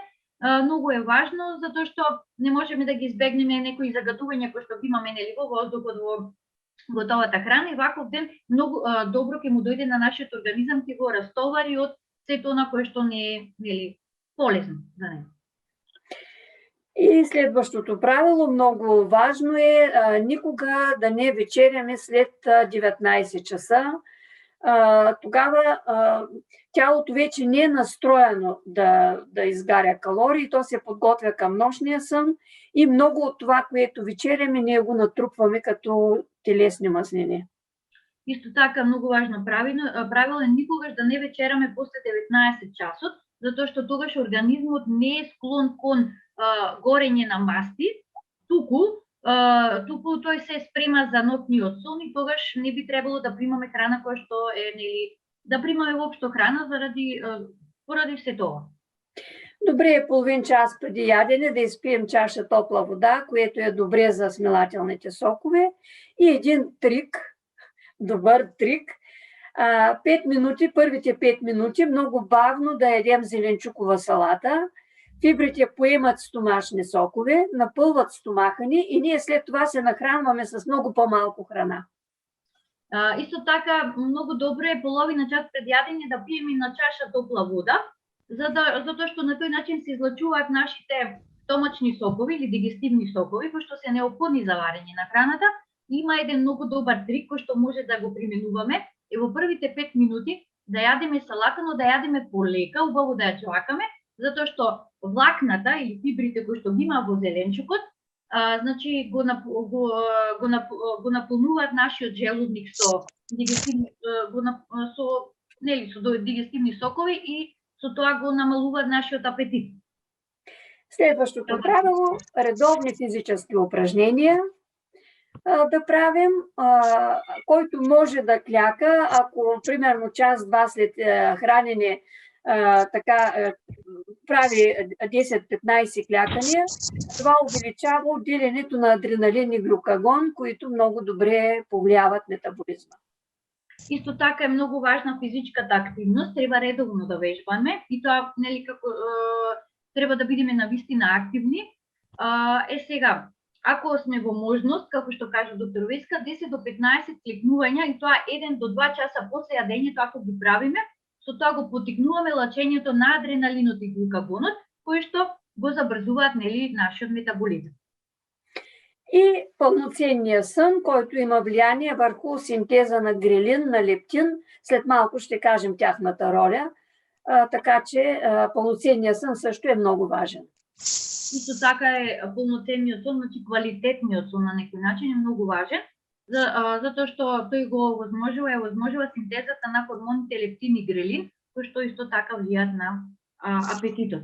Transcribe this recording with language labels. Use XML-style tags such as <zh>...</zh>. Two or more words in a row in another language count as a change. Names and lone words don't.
<mk>Многу е важно затоа што не можеме да ги избегнеме некои загадувања кои што ги имаме нели во воздухот, во готовата храна, и ваков ден многу добро ќе му дојде на нашиот организам, ќе го растовари од сето она кое што не е нели полезно за него.</mk> <bg>И следващото правило, много важно е никога да не вечеряме след 19 часа. Тогава тялото вече не е настроено да изгаря калории, то се подготвя към нощния сън и много от това, което вечеряме, ние го натрупваме като телесни мазнини.</bg> <mk>Исто така многу важно правило е никогаш да не вечераме после 19 часот, затоа што тогаш организмот не е склон кон горење на масти, туку тој се спрема за ноќниот сон и тогаш не би требало да примаме храна која што е нели да примаме воопшто храна поради се тоа.</mk> <bg>Добре е половин час преди ядене да изпием чаша топла вода, което е добре за смилателните сокове. И един трик, добър трик, 5 минути, първите 5 минути много бавно да ядем зеленчукова салата. Фибрите поемат стомашни сокове, напълват стомаха ни и ние след това се нахранваме с много по-малко храна.</bg> <mk>Исто така много добро е половина час пред ядење да пиеме на чаша топла вода, затоа што на тој начин се излачуваат нашите стомачни сокови или дигестивни сокови, кои што се неопходни за варење на храната. Има еден многу добар трик кој што може да го применуваме. Во првите 5 минути да јадеме салата, но да јадеме полека, убаво да ја џвакаме, затоа што влакната или фибрите кои што ги има во зеленчукот, значи го наполнуваат нашиот желудник со дигестивни сокови и со тоа го намалуваат нашиот апетит.</mk> <bg>Следващото правило, редовни физически упражнения да правим, който може да кляка, ако примерно час-два след хранене прави 10-15 клякания, това увеличава отделянето на адреналин и глюкагон, които много добре повлияват метаболизма.</bg> <mk>Исто така е многу важна физичката активност, треба редовно да вежбаме и тоа нели како треба да бидеме навистина активни. Сега, ако сме во можност, како што кажа доктор Веска, 10 до 15 клекнувања и тоа 1 до 2 часа после јадењето ако ги правиме, со тоа го потикнуваме лачењето на адреналинот и глюкагонот, кои што го забрзуваат нели нашиот метаболизам.</mk> <bg>И пълноценния сън, който има влияние върху синтеза на грелин, на лептин. След малко ще кажем тяхната роля. Така че пълноценния сън също е много важен.</bg> <mk>Исто така е пълноценниот сон, значи квалитетниот сон на некој начин е многу важен, затоа што тој го овозможува синтезата на хормоните лептин и грелин, кои што исто така влијаат на апетитот.</mk>